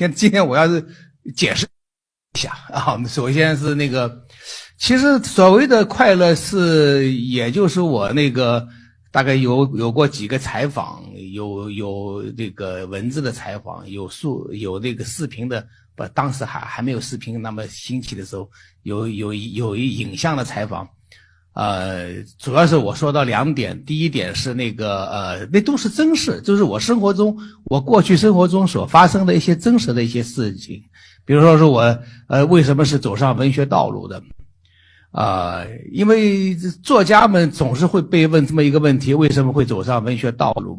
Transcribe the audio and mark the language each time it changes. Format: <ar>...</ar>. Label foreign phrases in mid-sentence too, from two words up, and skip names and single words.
<zh>今天我要是解釋一下啊，首先是那個，其實所謂的快樂是，也就是我那個大概有過幾個採訪，有这個文字的採訪，有那個視頻的，不，當時還沒有視頻那麼興起的時候，有影像的採訪。主要是我說到2點，第一點是那個那都是真事，就是我过去生活中所发生的一些真實的一些事情。比如說是我為什麼是走上文學道路的。因為作家們總是會被問這麼一個問題，為什麼會走上文學道路？</zh>